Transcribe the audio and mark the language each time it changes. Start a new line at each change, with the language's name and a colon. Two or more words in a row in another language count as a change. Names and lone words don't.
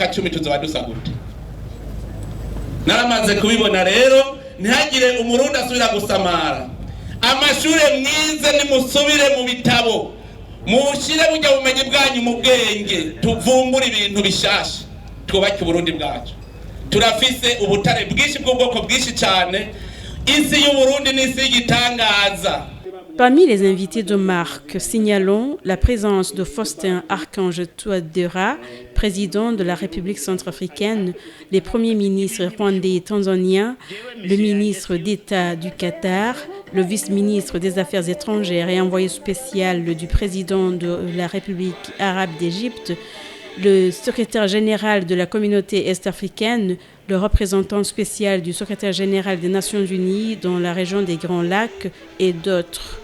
Rundi: 10 tuzoba dusa gute naramaze kubibona rero ntihagire umurundi asubira gusamara amashure mwize nimusubire mu bitabo mushire burya bumenyi bwanyu mu bwenge tuvumbura ibintu bishasha twubake Burundi bwacu turafise ubutare bwinshi bw'ubwoko bwinshi cyane.
French: Parmi les invités de marque, signalons la présence de Faustin Archange Touadéra, président de la République centrafricaine, les premiers ministres rwandais et tanzaniens, le ministre d'État du Qatar, le vice-ministre des Affaires étrangères et envoyé spécial du président de la République arabe d'Égypte, le secrétaire général de la communauté est-africaine, le représentant spécial du secrétaire général des Nations Unies dans la région des Grands Lacs et d'autres.